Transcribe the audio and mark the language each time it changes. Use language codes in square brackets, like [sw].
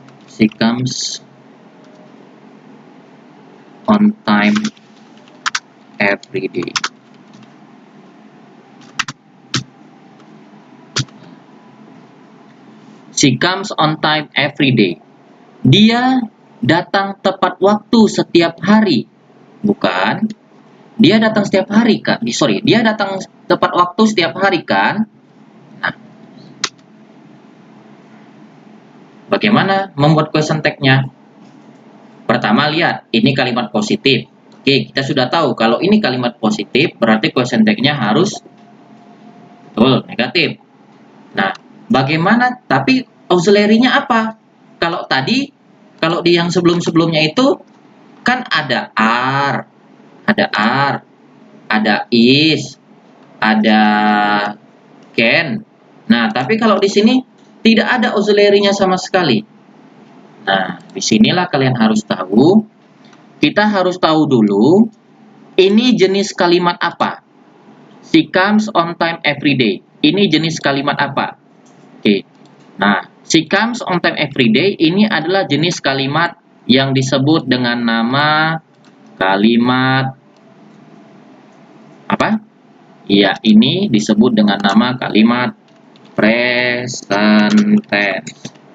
[en] She comes on time every day. She comes on time every day. [id] Dia datang tepat waktu setiap hari. Bukan. Dia datang setiap hari, Kak. Sorry, dia datang tepat waktu setiap hari, kan? Nah, bagaimana membuat question tag-nya? Pertama, lihat. Ini kalimat positif. Oke, kita sudah tahu kalau ini kalimat positif, berarti question tag-nya harus betul, negatif. Nah, bagaimana? Tapi auxiliary-nya apa? Kalau tadi, kalau di yang sebelum-sebelumnya itu, kan ada are, ada is, ada can. Nah, tapi kalau di sini tidak ada auxiliary-nya sama sekali. Nah, disinilah kalian harus tahu. Kita harus tahu dulu, ini jenis kalimat apa? [en] She comes on time every day. [id] Ini jenis kalimat apa? Oke. Nah, [en] she comes on time every day [id] ini adalah jenis kalimat yang disebut dengan nama kalimat apa? Iya, ini disebut dengan nama kalimat present tense.